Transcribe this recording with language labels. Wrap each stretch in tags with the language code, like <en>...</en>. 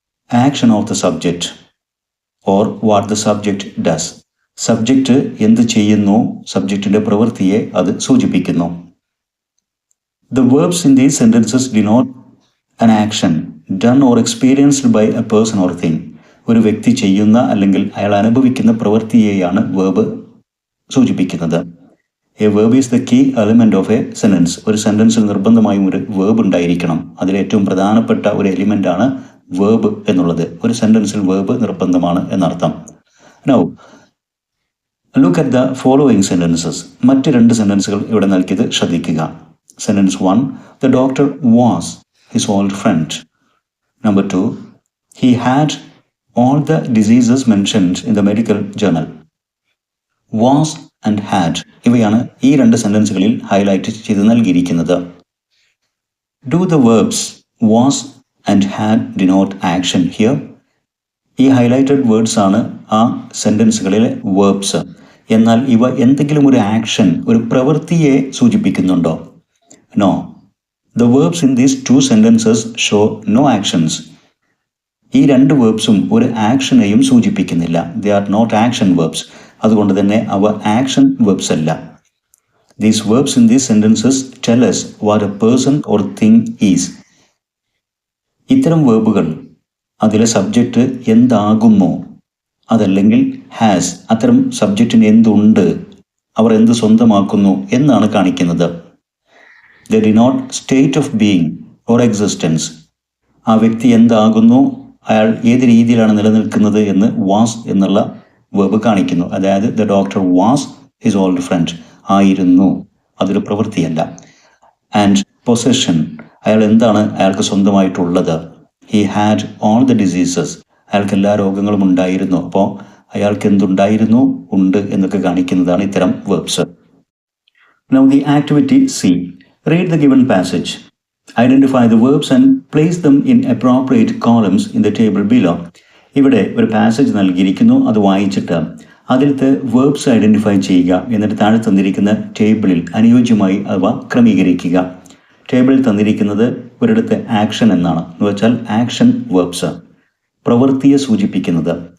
<en>action of the subject or what the subject does,</en> <ml>subject എന്ത് ചെയ്യുന്നു, സബ്ജക്റ്റിൻ്റെ പ്രവൃത്തിയെ അത് സൂചിപ്പിക്കുന്നു.</ml> <en>The verbs in these sentences denote an action done or experienced by a person or thing.</en> <ml>ഒരു വ്യക്തി ചെയ്യുന്ന അല്ലെങ്കിൽ അയാൾ അനുഭവിക്കുന്ന പ്രവൃത്തിയെയാണ് വേർബ് സൂചിപ്പിക്കുന്നത്.</ml> <en>A verb is the key element of a sentence.</en> <ml>ഒരു സെന്റൻസിൽ നിർബന്ധമായും ഒരു വേർബ് ഉണ്ടായിരിക്കണം. അതിലേറ്റവും പ്രധാനപ്പെട്ട ഒരു എലിമെന്റാണ് വേർബ് എന്നുള്ളത്. ഒരു സെന്റൻസിൽ വേർബ് നിർബന്ധമാണ് എന്നർത്ഥം.</ml> <en>Now look at the following sentences.</en> <ml>മറ്റ് 2 സെന്റൻസുകൾ ഇവിടെ നൽകിയത് ശ്രദ്ധിക്കുക. Sentence 1,</ml> <en>The doctor was his old friend. Number 2, he had all the diseases mentioned in the medical journal. Was and had</en> <ml>ഇവയാണ് ഈ 2 സെന്റൻസുകളിൽ ഹൈലൈറ്റ് ചെയ്ത് നൽകിയിരിക്കുന്നത്.</ml> <en>Do the verbs was and had denote action here?</en> <ml>ഈ highlighted words ആണ് ആ സെന്റൻസുകളിലെ verbs. എന്നാൽ ഇവ എന്തെങ്കിലും ഒരു ആക്ഷൻ, ഒരു പ്രവൃത്തിയെ സൂചിപ്പിക്കുന്നുണ്ടോ?</ml> <en>No. The verbs in these 2 sentences show no actions.</en> <ml>ഈ 2 വേർബ്സും ഒരു ആക്ഷനെയും സൂചിപ്പിക്കുന്നില്ല.</ml> <en>They are not action verbs.</en> <ml>അതുകൊണ്ട് തന്നെ അവ ആക്ഷൻ വേർബ്സ് അല്ല.</ml> <en>These verbs in these sentences tell us what a person or thing is.</en> <ml>ഇത്തരം വേർബുകൾ അതിലെ സബ്ജക്റ്റ് എന്താകുന്നു, അതല്ലെങ്കിൽ ഹാസ്, അത്തരം സബ്ജക്റ്റിന് എന്തുണ്ട്, അവർ എന്ത് സ്വന്തമാക്കുന്നു എന്നാണ് കാണിക്കുന്നത്.</ml> <en>They denote state of being or existence.</en> <ml>ആ വ്യക്തി എന്താകുന്നു, അയാൾ ഏത് രീതിയിലാണ് നിലനിൽക്കുന്നത് എന്ന് വാസ് എന്നുള്ള വേർബ് കാണിക്കുന്നു. അതായത്</ml> <en>the doctor was his old friend,</en> <ml>ആയിരുന്നു, അതൊരു പ്രവൃത്തിയല്ല. ആൻഡ് പൊസഷൻ, അയാൾ എന്താണ് അയാൾക്ക് സ്വന്തമായിട്ടുള്ളത്.</ml> <en>he had all the diseases,</en> <ml>അയാൾക്ക് എല്ലാ രോഗങ്ങളും ഉണ്ടായിരുന്നു. അപ്പോൾ അയാൾക്ക് എന്തുണ്ടായിരുന്നു, ഉണ്ട് എന്നൊക്കെ കാണിക്കുന്നതാണ് ഇത്തരം verbs.</ml> <en>Now the activity C. Read the given passage. Identify the verbs and place them in appropriate columns in the table below.</en> <ml>ഇവിടെ ഒരു പാസേജ് നൽകിയിരിക്കുന്നു. അത് വായിച്ചിട്ട് അതിലത്തെ വേർബ്സ് ഐഡൻറ്റിഫൈ ചെയ്യുക. എന്നിട്ട് താഴെ തന്നിരിക്കുന്ന ടേബിളിൽ അനുയോജ്യമായി അവ ക്രമീകരിക്കുക. ടേബിളിൽ തന്നിരിക്കുന്നത് ഒരിടത്ത് ആക്ഷൻ എന്നാണ്, എന്ന് വെച്ചാൽ ആക്ഷൻ വേർബ്സ്, പ്രവൃത്തിയെ സൂചിപ്പിക്കുന്നത്.</ml>